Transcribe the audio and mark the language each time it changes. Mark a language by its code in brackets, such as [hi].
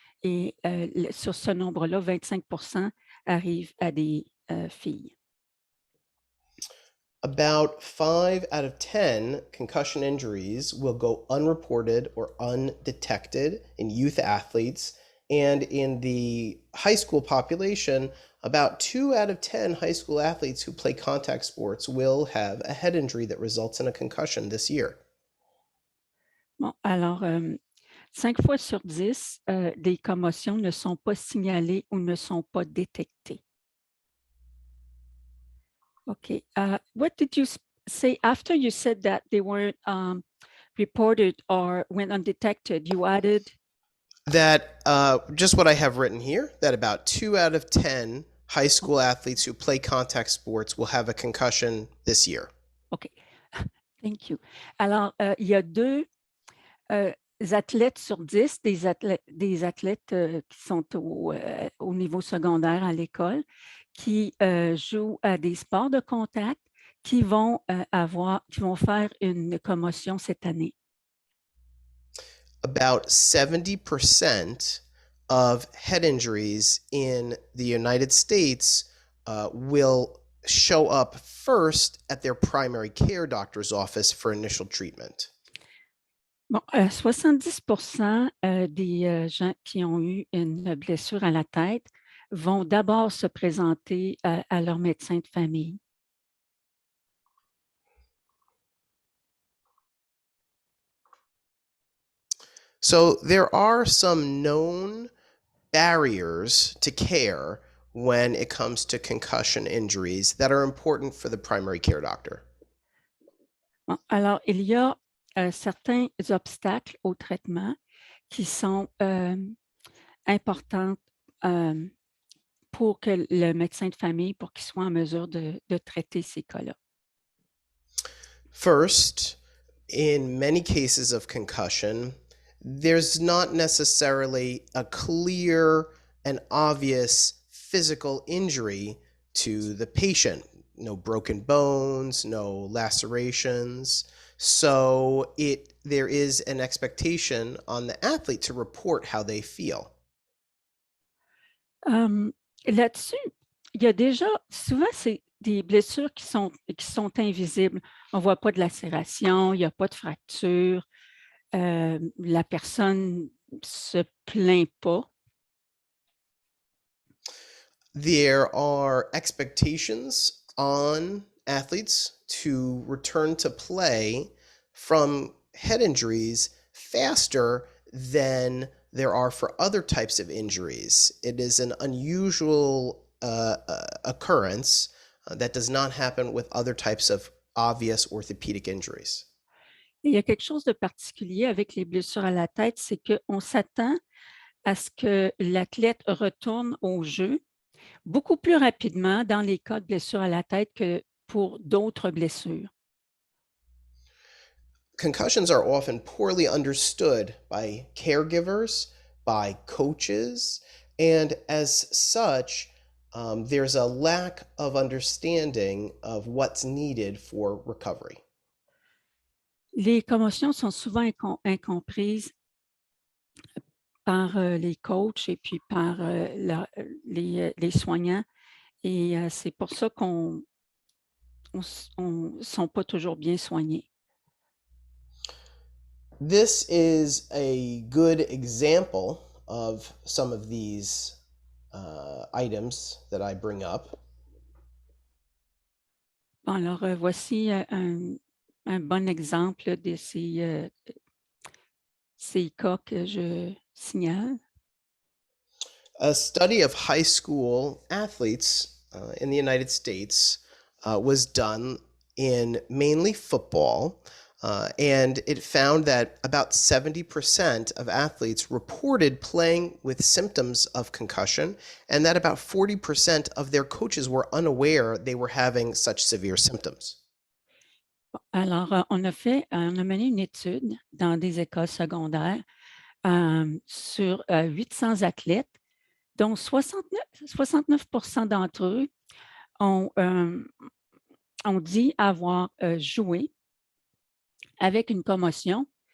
[fr] Et sur ce nombre-là, 25% arrivent à des filles. [en] About 5 out of 10 concussion injuries will go unreported or undetected in youth athletes. And in the high school population, about 2 out of 10 high school athletes who play contact sports will have a head injury that results in a concussion this year. [fr] Bon, alors, 5 fois sur 10, des commotions ne sont pas signalées ou ne sont pas détectées. [en] Okay. What did you say after you said that they weren't reported or went undetected? You added? That just what I have written here, that about 2 out of 10 high school athletes who play contact sports will have a concussion this year. OK. Thank you. [fr] Alors, il y a deux athlètes sur 10, des athlètes qui sont au niveau secondaire à l'école, qui jouent à des sports de contact, qui vont faire une commotion cette année. [en] About 70% of head injuries in the United States will show up first at their primary care doctor's office for initial treatment. [fr] Bon, 70% des gens qui ont eu une blessure à la tête vont d'abord se présenter à leur médecin de famille. [en] So there are some known barriers to care when it comes to concussion injuries that are important for the primary care doctor. [fr] Bon, alors, il y a certains obstacles au traitement qui sont importants pour que le médecin de famille, pour qu'il soit en mesure de traiter ces cas-là. [en] First, in many cases of concussion, there's not necessarily a clear and obvious physical injury to the patient. No broken bones, no lacerations. So there is an expectation on the athlete to report how they feel. [fr] Là-dessus, il y a déjà, souvent, c'est des blessures qui sont invisibles. On ne voit pas de lacération, il n'y a pas de fracture, la personne ne se plaint pas. [en] There are expectations on athletes to return to play from head injuries faster than there are for other types of injuries. It is an unusual occurrence that does not happen with other types of obvious orthopedic injuries. [fr] Il y a quelque chose de particulier avec les blessures à la tête, c'est qu'on s'attend à ce que l'athlète retourne au jeu beaucoup plus rapidement dans les cas de blessures à la tête que pour d'autres blessures. [en] Concussions are often poorly understood by caregivers, by coaches, and as such, there's a lack of understanding of what's needed for recovery. [fr] Les commotions sont souvent incomprises par les coachs et puis par les soignants. Et c'est pour ça qu'on ne sont pas toujours bien soignés. [en] This is a good example of some of these items that I bring up. [fr] Bon, alors, voici un bon exemple de ces cas que je signale. [en] A study of high school athletes in the United States was done in mainly football, and it found that about 70% of athletes reported playing with symptoms of concussion, and that about 40% of their coaches were unaware they were having such severe symptoms. [fr] Alors, on a mené une étude dans des écoles secondaires sur 800 athlètes, dont 69% d'entre eux ont dit avoir joué avec une commotion.